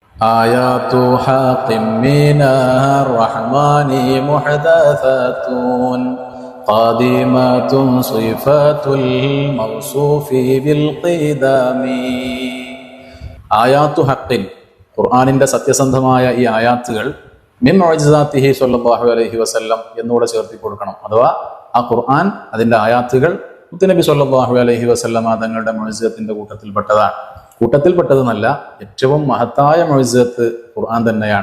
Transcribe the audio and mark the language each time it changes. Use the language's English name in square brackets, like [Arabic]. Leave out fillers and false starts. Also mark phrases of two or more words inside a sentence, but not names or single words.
[Arabic] آيات حق من الرحمن محدثات قادمات صفات الموصوف بالقدام. آيات حق, [Malayalam] ഖുർആനിന്റെ സത്യസന്ധമായ ഈ ആയാത്തുകൾ [Arabic] من معجزاته صلى الله عليه وسلم [Malayalam] എന്നൂടെ ചേർത്തി കൊടുക്കണം. അഥവാ ആ ഖുർആൻ, അതിന്റെ ആയാത്തുകൾ മുത്തുനബി [Arabic] صلى الله عليه وسلم [Malayalam] തങ്ങളുടെ മുഅ്ജിസത്തിന്റെ കൂട്ടത്തിൽപ്പെട്ടതെന്നല്ല, ഏറ്റവും മഹത്തായ മുഅ്ജിസത്ത് ഖുർആൻ തന്നെയാണ്.